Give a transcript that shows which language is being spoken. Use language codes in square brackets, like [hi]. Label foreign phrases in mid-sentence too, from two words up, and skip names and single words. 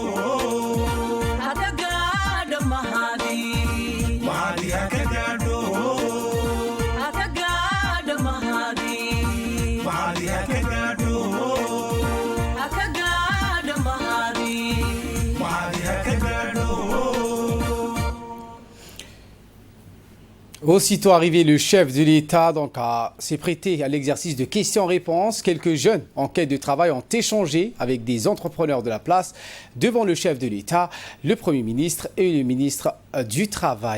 [so] haka gaadha mahadii mahadiga ka gaadho haka gaadha mahadii mahadiga ka gaadho haka gaadha mahadii mahadiga ka gaadho. [fr] Aussitôt arrivé, le chef de l'État s'est prêté à l'exercice de questions-réponses. Quelques jeunes en quête de travail ont échangé avec des entrepreneurs de la place devant le chef de l'État, le Premier ministre et le ministre du Travail.